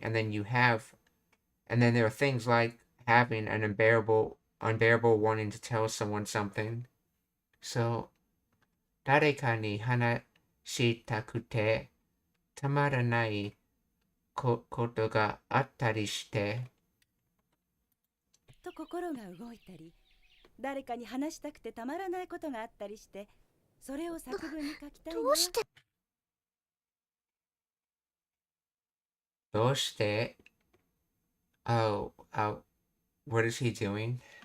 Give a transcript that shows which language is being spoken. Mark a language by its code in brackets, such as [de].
[en] And then there are things like having an unbearable wanting to tell someone something. So, [ja] 誰かに話したくてたまらないことがあったりして。と心が動いたり、誰かに話したくてたまらないことがあったりして、それを作文に書きたいな。どうして [en] Oh, what is he doing?